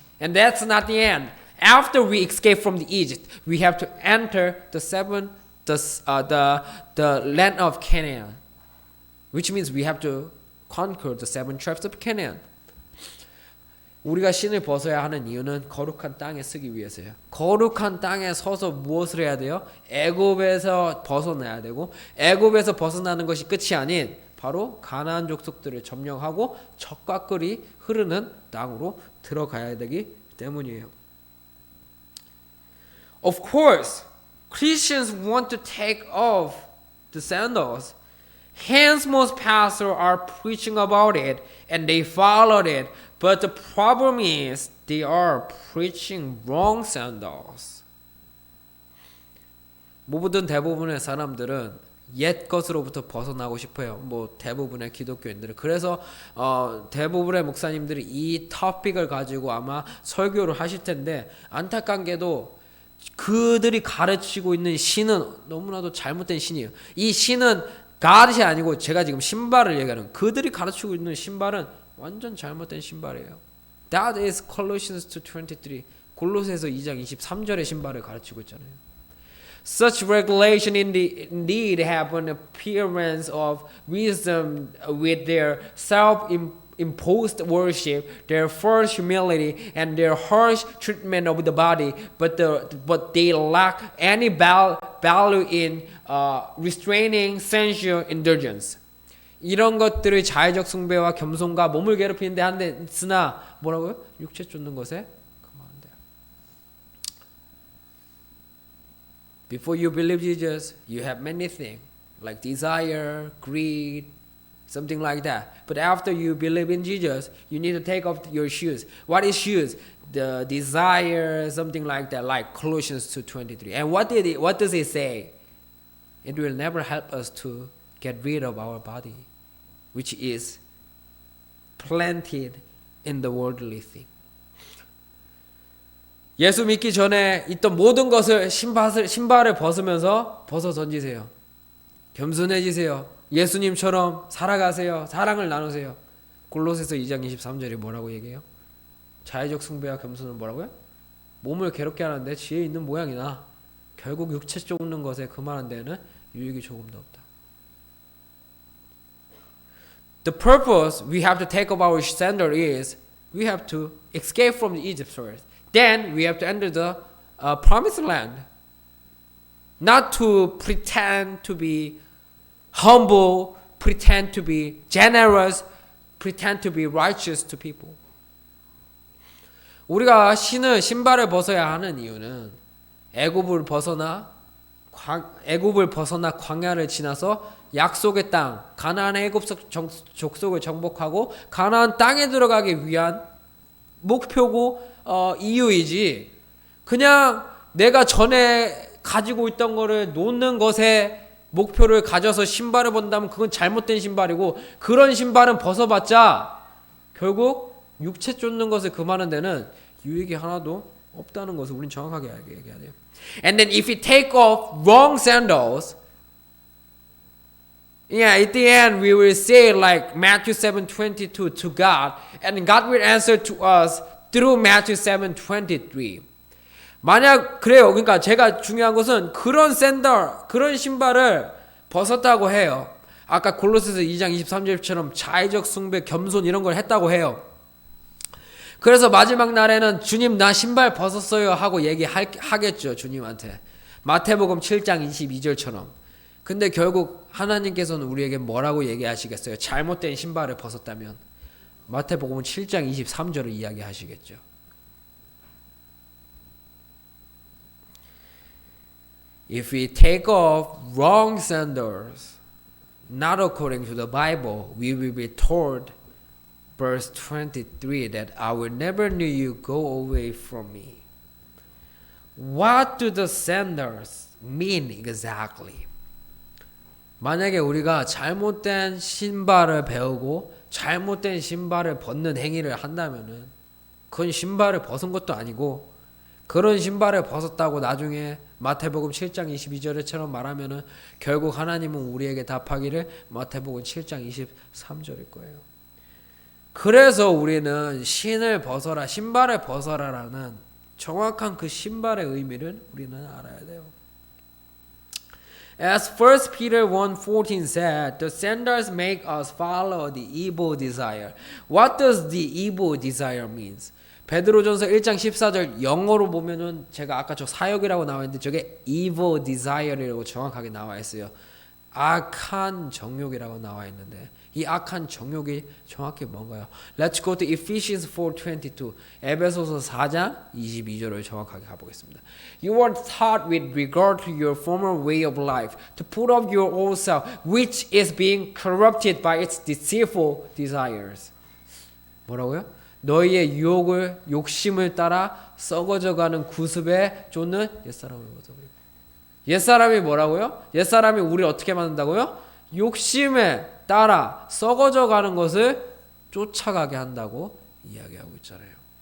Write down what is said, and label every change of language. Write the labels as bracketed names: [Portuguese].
[English] And that's not the end. After we escape from the Egypt, we have to enter the land of Canaan, which means we have to conquer the 7 tribes of Canaan. [Korean] 우리가 신을 벗어야 하는 이유는 거룩한 땅에 서기 위해서요. 거룩한 땅에 서서 무엇을 해야 돼요? 애굽에서 벗어나야 되고 애굽에서 벗어나는 것이 끝이 아닌 바로 가나안 족속들을 점령하고 젖과 꿀이 흐르는 땅으로 들어가야 되기 때문이에요. [English] Of course, Christians want to take off the sandals. Hence, most pastors are preaching about it and they followed it. But the problem is they are preaching wrong sandals. [Korean] 모든 대부분의 사람들은 옛 것으로부터 벗어나고 싶어요. 대부분의 기독교인들은. 그래서 대부분의 목사님들이 이 토픽을 가지고 아마 설교를 하실 텐데 안타까운 게도 그들이 가르치고 있는 신은 너무나도 잘못된 신이에요. 이 신은 God이 아니고 제가 지금 신발을 얘기하는 그들이 가르치고 있는 신발은 완전 잘못된 신발이에요. [English] That is Colossians 2:23. [Korean] 골로새서 2장 23절의 신발을 가르치고 있잖아요. [English] Such regulation indeed have an appearance of wisdom with their self-imposed worship, their false humility, and their harsh treatment of the body, but they lack any value in restraining sensual indulgence. [Korean] 이런 것들의 자의적 숭배와 겸손과 몸을 괴롭히는데 한데 쓰나 뭐라고요? 육체 쫓는 것에 그만한대요. [English] Before you believe Jesus, you have many things like desire, greed, something like that. But after you believe in Jesus, you need to take off your shoes. What is shoes? The desire, something like that, like Colossians 2:23. And what does it say? It will never help us to get rid of our body, which is planted in the worldly thing. [Korean] 예수 믿기 전에 있던 모든 것을 신발을 벗으면서 벗어 던지세요. 겸손해지세요. 예수님처럼 살아가세요. 사랑을 나누세요. 골로새서 2장 23절이 뭐라고 얘기해요? 자의적 숭배와 겸손은 뭐라고요? 몸을 괴롭게 하는데 지혜 있는 모양이나 결국 육체 쫓는 것에 그만한 데에는 유익이 조금도 없다. [English] The purpose we have to take of our sandal is we have to escape from Egypt first. Then we have to enter the promised land. Not to pretend to be humble, pretend to be generous, pretend to be righteous to people. [Korean] 우리가 신발을 벗어야 하는 이유는 애굽을 벗어나 광야를 지나서 약속의 땅, 가나안의 애굽 족속을 정복하고 가나안 땅에 들어가기 위한 목표고 이유이지. 그냥 내가 전에 가지고 있던 거를 놓는 것에 목표를 가져서 신발을 본다면 그건 잘못된 신발이고, 그런 신발은 벗어봤자 결국 육체 쫓는 것을 금하는 데는 유익이 하나도 없다는 것을 우린 정확하게 얘기해야 돼요. [English] And then if we take off wrong sandals, at the end we will say like Matthew 7:22 to God, and God will answer to us through Matthew 7:23. [Korean] 만약 그래요. 그러니까 제가 중요한 것은 그런 그런 신발을 벗었다고 해요. 아까 골로새서 2장 23절처럼 자의적 숭배, 겸손 이런 걸 했다고 해요. 그래서 마지막 날에는 주님 나 신발 벗었어요 하고 얘기하겠죠. 주님한테. 마태복음 7장 22절처럼. 근데 결국 하나님께서는 우리에게 뭐라고 얘기하시겠어요? 잘못된 신발을 벗었다면 마태복음 7장 23절을 이야기하시겠죠. [English] If we take off wrong sandals, not according to the Bible, we will be told, verse 23, that I will never knew you, go away from me. What do the sandals mean exactly? [Korean] 만약에 우리가 잘못된 신발을 배우고 잘못된 신발을 벗는 행위를 한다면은 그건 신발을 벗은 것도 아니고, 그런 신발을 벗었다고 나중에 마태복음 7장 22절처럼 말하면은 결국 하나님은 우리에게 답하기를 마태복음 7장 23절일 거예요. 그래서 우리는 신을 벗어라, 신발을 벗어라라는 정확한 그 신발의 의미를 우리는 알아야 돼요. [English] As 1 Peter 1:14 said, the sandals make us follow the evil desire. What does the evil desire means? [Korean] 베드로전서 1장 14절 영어로 보면은 제가 아까 저 사역이라고 나와 있는데 저게 evil desire이라고 정확하게 나와 있어요. 악한 정욕이라고 나와 있는데 이 악한 정욕이 정확히 뭔가요? [English] Let's go to Ephesians 4:22. [Korean] 에베소서 4장 22절을 정확하게 가보겠습니다. [English] You were taught with regard to your former way of life to put off your old self, which is being corrupted by its deceitful desires. [Korean] 뭐라고요? 너희의 유혹을 욕심을 따라 썩어져가는 구습에 쫓는 옛사람을 벗어버리고. 옛사람이 뭐라고요? 옛사람이 우리를 어떻게 만든다고요? 욕심에 따라 썩어져가는 것을 쫓아가게 한다고 이야기하고 있잖아요.